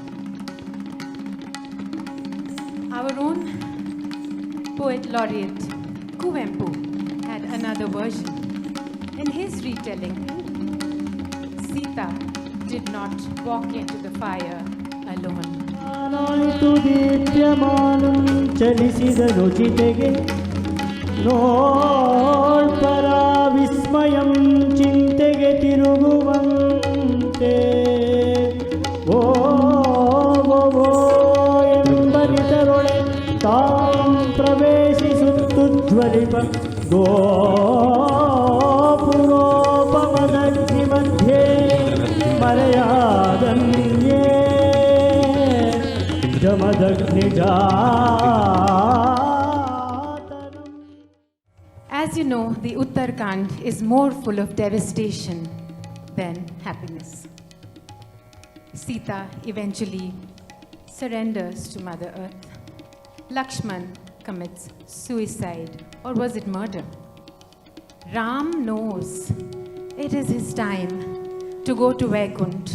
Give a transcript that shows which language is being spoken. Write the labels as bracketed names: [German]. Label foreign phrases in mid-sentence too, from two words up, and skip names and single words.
[English] Our own poet laureate Kuvempu had another version. In his retelling, Sita did not walk into the fire alone. [Kannada] ಚಲಿಸಿದನು ಚಿತೆಗೆ ನೋಡ್ಪರ ವಿಸ್ಮಯಂ ಚಿಂತೆಗೆ ತಿರುಗುವಂತೆ ಓ ಎಂಬರಿತರೊಳೆ ತಾಂ ಪ್ರವೇಶಿಸುತ್ತುಜ್ವಲಿಪ ಗೋಪುರೋಪಮದಗ್ನಿ ಮಧ್ಯೆ ಮರೆಯಾದನ್ಯೇ ಜಮದಗ್ನಿ ಜಾತನಂ. [English] As you know, the Uttarakhand is more full of devastation than happiness. Sita eventually surrenders to Mother Earth. Lakshman commits suicide, or was it murder? Ram knows it is his time to go to Vaikunt.